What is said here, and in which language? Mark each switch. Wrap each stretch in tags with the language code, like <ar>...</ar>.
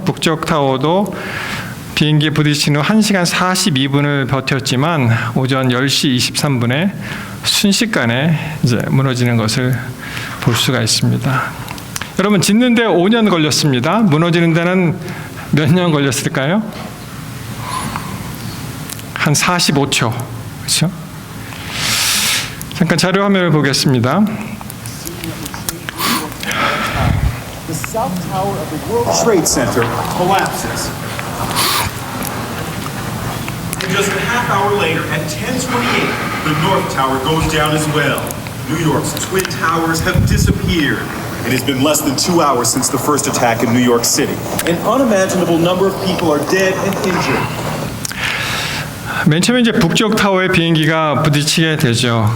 <ko>북쪽 타워도 비행기에 부딪힌 후 1시간 42분을 버텼지만 오전 10시 23분에 순식간에 이제 무너지는 것을 볼 수가 있습니다. 여러분 짓는데 5년 걸렸습니다. 무너지는 데는 몇 년 걸렸을까요? 한 45초. 그렇죠? 잠깐 자료 화면을 보겠습니다.</ko> <en>The south tower of the World Trade Center collapses. And just a half hour later, at 10:28, the north tower goes down as well. New York's twin towers have disappeared. It has been less than 2 hours since the first attack in New York City. An unimaginable number of people are dead and injured.</en> <ko>맨 처음에 이제 북쪽 타워에 비행기가 부딪히게 되죠.</ko>